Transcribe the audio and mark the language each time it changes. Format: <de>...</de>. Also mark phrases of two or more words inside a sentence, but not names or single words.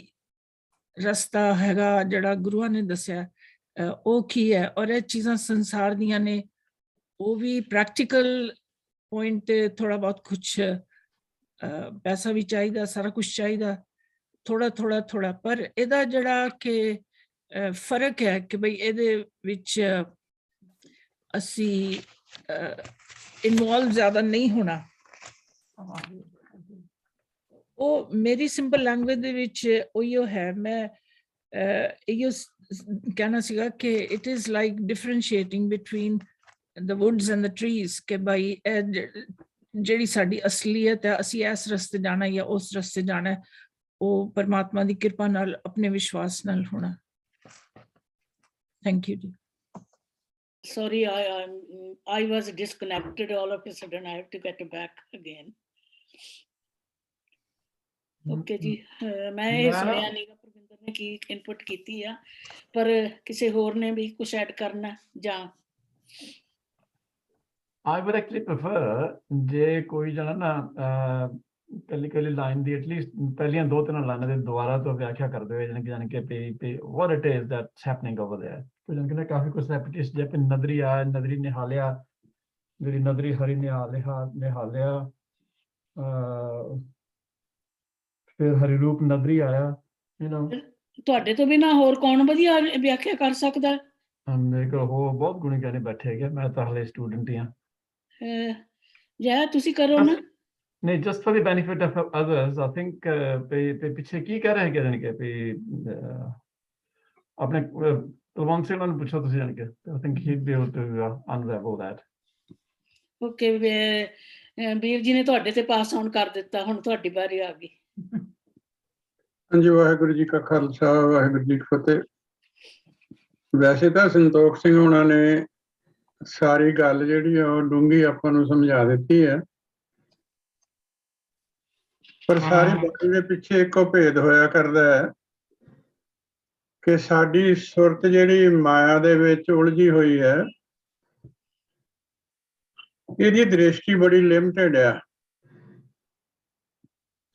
<pa>ਰਸਤਾ ਹੈਗਾ ਜਿਹੜਾ ਗੁਰੂਆਂ ਨੇ ਦੱਸਿਆ ਉਹ ਕੀ ਹੈ, ਔਰ ਇਹ ਚੀਜ਼ਾਂ ਸੰਸਾਰ ਦੀਆਂ ਨੇ, ਉਹ ਵੀ ਪ੍ਰੈਕਟੀਕਲ ਪੁਆਇੰਟ ਤੇ ਥੋੜਾ ਬਹੁਤ ਕੁਛ ਪੈਸਾ ਵੀ ਚਾਹੀਦਾ, ਸਾਰਾ ਕੁਛ ਚਾਹੀਦਾ, ਥੋੜਾ, ਪਰ ਇਹਦਾ ਜਿਹੜਾ ਕਿ ਫਰਕ ਹੈ ਕਿ ਬਈ ਇਹਦੇ ਵਿੱਚ ਅਸੀਂ ਇਨਵੋਲਵ ਜ਼ਿਆਦਾ ਨਹੀਂ ਹੋਣਾ। ਉਹ ਮੇਰੀ ਸਿੰਪਲ ਲੈਂਗੁਏਜ ਦੇ ਵਿੱਚ ਉਹੀਓ ਹੈ। ਮੈਂ ਇਹੋ ਕਹਿਣਾ ਸੀਗਾ ਕਿ</pa> <en>it is like differentiating between the woods and the trees</en> <pa>ਕਿ ਬਈ ਜਿਹੜੀ ਸਾਡੀ ਅਸਲੀਅਤ ਹੈ, ਅਸੀਂ ਇਸ ਰਸਤੇ ਜਾਣਾ ਜਾਂ ਉਸ ਰਸਤੇ ਜਾਣਾ, ਉਹ ਪਰਮਾਤਮਾ ਦੀ ਕਿਰਪਾ ਨਾਲ ਆਪਣੇ ਵਿਸ਼ਵਾਸ ਨਾਲ ਹੋਣਾ।</pa> <en>thank you ਜੀ। Sorry, I was disconnected all of a sudden. I have to get back again.</en> <pa>Okay ਜੀ, ਮੈਂ ਇਹ ਸੁਣਿਆ ਨਹੀਂ ਪਰਵਿੰਦਰ ਨੇ ਕੀ ਇਨਪੁਟ ਕੀਤੀ ਆ, ਪਰ ਕਿਸੇ ਹੋਰ ਨੇ ਵੀ ਕੁਝ ਐਡ ਕਰਨਾ ਜਾਂ</pa> <en>I would actually prefer</en> <pa>ਜੇ ਕੋਈ ਜਣਾ ਨਾ ਕੱਲੀ ਲਾਈਨ ਦੀ ਐਟਲੀਸਟ ਪਹਿਲੀਆਂ 2-3 ਲਾਈਨਾਂ ਦੇ ਦੁਬਾਰਾ ਤੋਂ ਵਿਆਖਿਆ ਕਰਦੇ ਹੋਏ ਜਾਣੀ ਕਿ</pa> <en>what it is that's happening over there।</en> <pa>ਤਾਂ ਜਾਣ ਕੇ ਕਾਫੀ ਕੁਛ ਰੇਪਿਟੇਸ਼ਨ ਜੈਸੇ ਨਦਰੀ ਆਇਆ, ਨਦਰੀ ਨਿਹਾਲਿਆ, ਮੇਰੀ ਨਦਰੀ ਹਰਿ ਨਿਹਾਲਿਆ, ਫਿਰ ਹਰਿ ਰੂਪ ਨਦਰੀ ਆਇਆ,</pa> <en>you know।</en> <pa>ਤੁਹਾਡੇ ਤੋਂ ਬਿਨਾ ਹੋਰ ਕੌਣ ਵਧੀਆ ਵਿਆਖਿਆ ਕਰ ਸਕਦਾ? ਮੇਰੇ ਕੋਲ ਹੋਰ ਬਹੁਤ ਗੁਣੀ ਕਹਿਣੇ ਬੈਠੇ ਹੈਗੇ, ਮੈਂ ਤਾਂ ਹਲੇ ਸਟੂਡੈਂਟ ਹੀ ਹਾਂ। ਜਾਂ ਤੁਸੀਂ ਕਰੋ ਨਾ। ਨਹੀਂ,</pa> <en>just for the benefit of others, I think</en> <pa>ਪਿੱਛੇ ਕੀ ਕਹਿ ਰਹੇ ਹੈਗੇ ਜਾਣੀ ਕਿ ਆਪਣੇ ਕੁਲਵੰਤ ਸਿੰਘ ਨੂੰ ਪੁੱਛੋ ਤੁਸੀਂ ਜਾਣੀ ਕਿ</pa> <en>I think he'd be able to unravel that।</en> <pa>ਓਕੇ, ਵੀਰ ਜੀ ਨੇ ਤੁਹਾਡੇ ਤੇ ਪਾਸ ਆਨ ਕਰ ਦਿੱਤਾ, ਹੁਣ ਤੁਹਾਡੀ ਵਾਰੀ ਆ ਗਈ। ਹਾਂਜੀ, ਵਾਹਿਗੁਰੂ ਜੀ ਕਾ ਖਾਲਸਾ, ਵਾਹਿਗੁਰੂ ਜੀ ਕੀ ਫਤਿਹ। ਵੈਸੇ ਤਾਂ ਸੰਤੋਖ ਸਿੰਘ ਹੋਣਾ ਨੇ ਸਾਰੀ ਗੱਲ ਜਿਹੜੀ ਆ ਉਹ ਡੂੰਘੀ ਆਪਾਂ ਨੂੰ ਸਮਝਾ ਦਿੱਤੀ ਹੈ, ਪਰ ਸਾਰੀ ਬਾਣੀ ਦੇ ਪਿੱਛੇ ਇੱਕੋ ਭੇਦ ਹੋਇਆ ਕਰਦਾ ਹੈ ਕਿ ਸਾਡੀ ਸੁਰਤ ਜਿਹੜੀ ਮਾਇਆ ਦੇ ਵਿੱਚ ਉਲਝੀ ਹੋਈ ਹੈ, ਇਹਦੀ ਦ੍ਰਿਸ਼ਟੀ ਬੜੀ ਲਿਮਟਿਡ ਆ।</pa>